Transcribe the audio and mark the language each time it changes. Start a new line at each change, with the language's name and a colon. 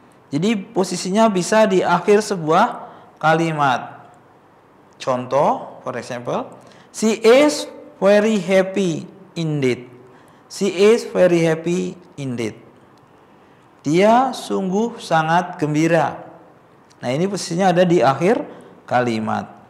Indonesian: Jadi posisinya bisa di akhir sebuah kalimat. Contoh,
English: for example, she is very happy indeed. She is very happy indeed.
Indonesian: Dia sungguh sangat gembira. Nah, ini posisinya ada di akhir kalimat.